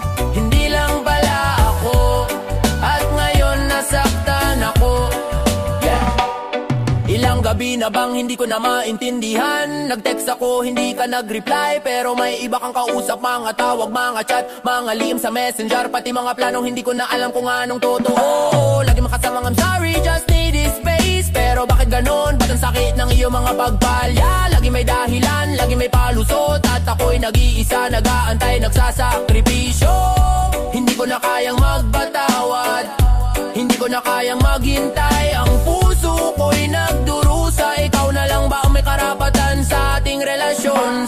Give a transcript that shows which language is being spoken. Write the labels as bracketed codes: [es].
[tl] Hindi lang pala ako, at ngayon nasaktan ako. Ilang gabi na bang hindi ko na maintindihan. Nag-text ako, hindi ka nag-reply, pero may iba kang kausap. Mga tawag, mga chat, mga lihim sa messenger, pati mga planong hindi ko na alam kung anong totoo. Lagi makasamang [en] I'm sorry, just need this space. [tl] Pero bakit ganon? Ba't ang sakit ng iyong mga pagpalya? Lagi may dahilan, lagi may palusot, at ako'y nag-iisa, nag-aantay, nagsasakripisyo. Hindi ko na kayang magpatawad, hindi ko na kayang maghintay. Ang puso ko'y nagdurusa, ikaw na lang ba ang may karapatan sa ating relasyon?